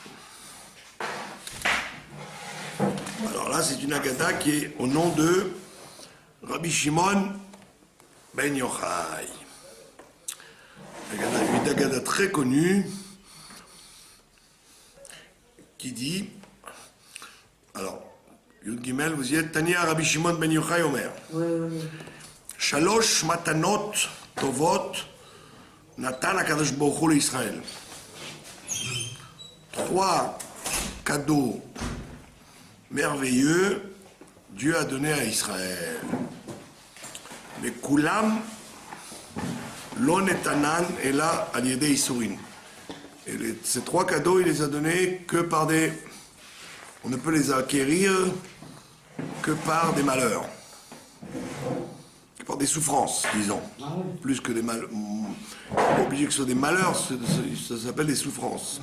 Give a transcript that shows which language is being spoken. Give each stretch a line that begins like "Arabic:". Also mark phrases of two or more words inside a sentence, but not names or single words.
French: Alors là, c'est une Agada qui est au nom de Rabbi Shimon Ben Yochai. Une Agada très connue qui dit, alors,
Hebrew: יוד גימל,
French: vous y êtes,
Hebrew: תניא רבי שמעון בן יוחאי אומר. שלוש מתנות טובות נתן הקדוש ברוך הוא לישראל.
French: 3 cadeaux merveilleux Dieu a donné à Israël.
Hebrew: Mais כולם לא נתנן אלא על ידי יסורין.
French: Et ces 3 cadeaux, il les a donnés que par des... On ne peut les acquérir que par des malheurs. Que par des souffrances, disons. Plus que des malheurs. Pas obligé que ce soit des malheurs, ça s'appelle des souffrances.